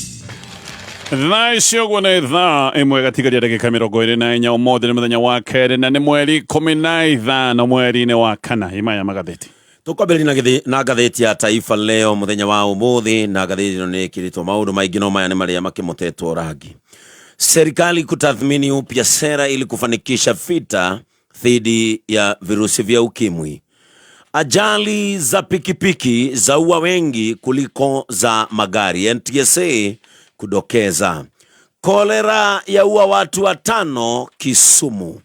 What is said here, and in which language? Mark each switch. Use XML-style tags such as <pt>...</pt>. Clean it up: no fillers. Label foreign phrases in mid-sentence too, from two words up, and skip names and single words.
<ki>Thacio gwona thaa imwe gatigaria ndagika 24 umuthi ni muthenya wa keri na ni mweri 15 mweri-ini wa kana imaya magatheti tukwambĩrĩria na ngathĩti ya Taifa Leo muthenya wa umuthi na ngathĩti ĩno nĩ ĩkĩrĩtwo maũndũ maingĩ no maya nĩ marĩa makĩmutetwo rangi.</ki> <sw>Serikali kutathmini upya sera ili kufanikisha vita dhidi ya virusi vya ukimwi. Ajali za pikipiki zaua wengi kuliko za magari. NTSA kudokeza. Kolera yaua watu 5 Kisumu.</sw>